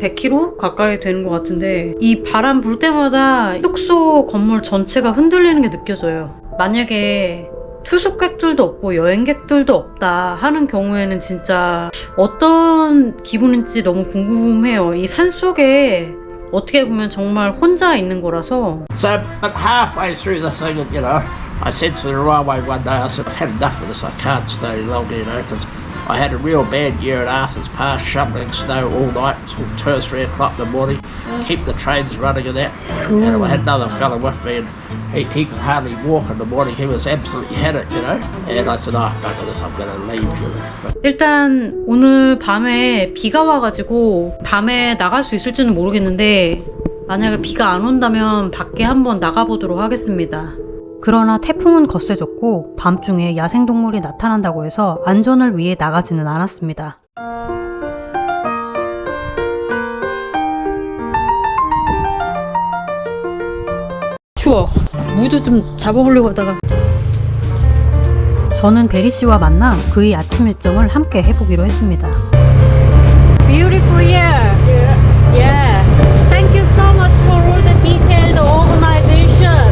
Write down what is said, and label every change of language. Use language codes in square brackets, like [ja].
[ko] 100km 가까이 되는 것 같은데 이 바람 불 때마다 숙소 건물 전체가 흔들리는 게 느껴져요. 만약에 투숙객들도 없고 여행객들도 없다 하는 경우에는 진짜 어떤 기분인지 너무 궁금해요. 이 산속에 어떻게 보면 정말 혼자 있는 거라서. [en] So, but halfway through the thing, you know, I said to the railway one day, I said, I've had enough of this, I can't stay longer, you know, because I had a real bad year at Arthur's Pass, shoveling snow all night until 2 or 3 o'clock in the morning, keep the trains running and that. And I had another fellow with me, and he could hardly walk in the morning, he was absolutely had it, you know. And I said, oh, bugger this, I'm going to leave, you know. [ko] 일단 오늘 밤에 비가 와가지고 밤에 나갈 수 있을지는 모르겠는데 만약에 비가 안 온다면 밖에 한번 나가보도록 하겠습니다. 그러나 태풍은 거세졌고 밤중에 야생동물이 나타난다고 해서 안전을 위해 나가지는 않았습니다. 추워. 물도 좀 잡아보려고 하다가 저는 베리 씨와 만나 그의 아침 일정을 함께 해보기로 했습니다. [en] Beautiful year. Yeah. Thank you so much for all the detailed organization.